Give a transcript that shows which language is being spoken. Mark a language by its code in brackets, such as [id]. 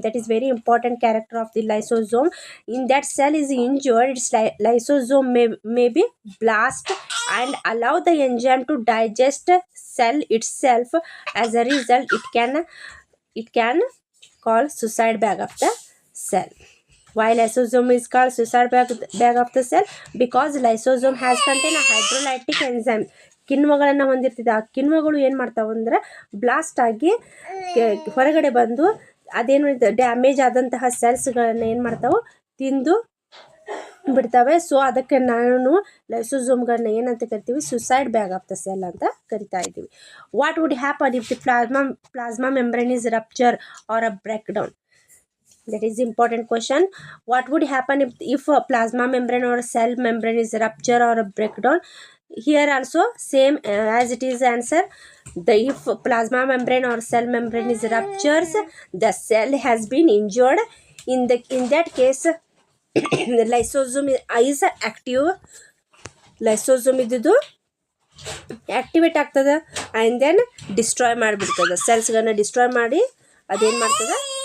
[en] That is very important character of the lysosome. In that cell is injured, its lysosome may be blast and allow the enzyme to digest cell itself. As a result, it can call suicide bag of the cell. Why lysosome is called suicide bag of the cell? Because lysosome has contained a hydrolytic enzyme. [kn] ಕಿಣ್ವಗಳನ್ನು ಹೊಂದಿರ್ತಿದೆ. ಆ ಕಿಣ್ವಗಳು ಏನು ಮಾಡ್ತಾವೆ ಅಂದ್ರೆ blast ಆಗಿ ಹೊರಗಡೆ ಬಂದು ಅದೇನು damage ಆದಂತಹ ಸೆಲ್ಸ್ಗಳನ್ನು ಏನು ಮಾಡ್ತಾವೆ? ತಿಂದು ಬಿಡ್ತವೆ. ಸೊ ಅದಕ್ಕೆ ನಾನು ಲೈಸೋಸೋಮ್ಗಳನ್ನ ಏನಂತ ಕರಿತೀವಿ? [en] suicide bag of the cell [kn] ಅಂತ ಕರಿತಾ ಇದ್ದೀವಿ. [en] What would happen if the plasma membrane is rupture or a break down? That is important question. What would happen if a plasma membrane or a cell membrane is rupture or a breakdown? Here also same as it is answer. If plasma membrane or cell membrane is ruptures, the cell has been injured. In that case, the lysosome is active. [kn] Lysosome ಇದ್ದು activate ಆಗ್ತದೆ [en] and then [kn] destroy ಮಾಡಿಬಿಡ್ತದೆ. ಸೆಲ್ಸ್ಗಳನ್ನ destroy ಮಾಡಿ ಅದೇನು ಮಾಡ್ತದೆ?